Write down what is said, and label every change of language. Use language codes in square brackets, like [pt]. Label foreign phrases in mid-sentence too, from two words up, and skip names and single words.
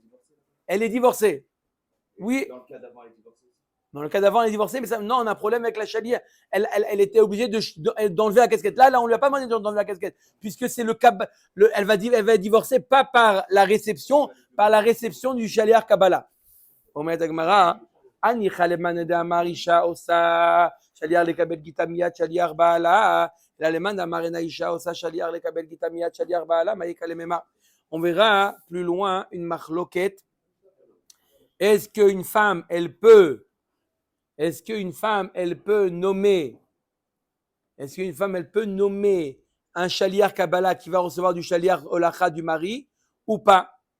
[fr] Elle est divorcée. Oui. Dans le cas d'avant, elle est divorcée. Dans le cas d'avant, elle est divorcée, mais ça, non, on a un problème avec la shaliach. Elle était obligée d'enlever la casquette. Là, on ne lui a pas demandé d'enlever la casquette, puisque c'est elle va être divorcée pas par la réception, par la réception du [he] שליח קבלה. אומרת הגמרא, [arc] הניחא למאן דאמר [he] אישה עושה שליח לקבל גיטה מיד שליח בעלה, [arc] אלא למאן דאמר [he] אינה אישה עושה שליח לקבל גיטה מיד שליח בעלה, [arc] מה יקא לממה? [fr] On verra plus loin une machloket. Est-ce qu'une femme, elle peut nommer un [he] שליח קבלה [fr] qui va recevoir du [he] שליח הולכה [fr] du mari ou pas?